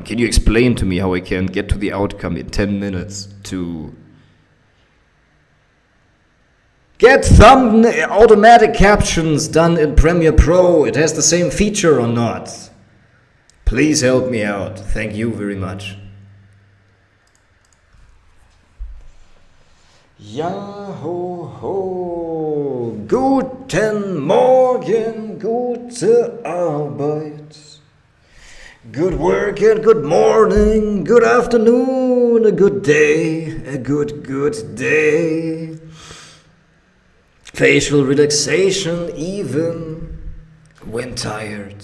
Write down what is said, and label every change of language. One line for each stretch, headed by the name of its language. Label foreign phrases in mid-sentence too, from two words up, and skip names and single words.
English: Can you explain to me how I can get to the outcome in 10 minutes to get automatic captions done in Premiere Pro? It has the same feature or not? Please help me out. Thank you very much.
German: Ja, ho, ho. Guten Morgen, gute Arbeit.
English: Good work and good morning, good afternoon, a good day, a good day. Facial relaxation even when tired.